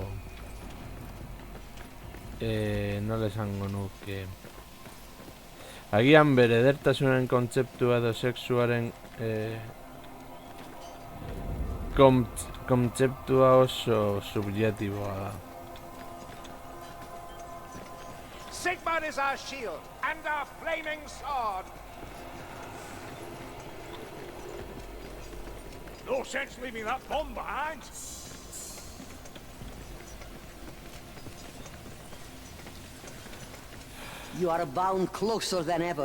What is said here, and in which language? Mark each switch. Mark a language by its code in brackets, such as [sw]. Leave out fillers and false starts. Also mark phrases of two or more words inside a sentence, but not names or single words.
[eu] nola esango nuke agian bere edertasunen kontzeptua edo sexuaren kontzeptua oso subjektiboa da. [en] Sigmar is our shield and our flaming sword. No sense leaving that bomb behind. You are bound closer than ever.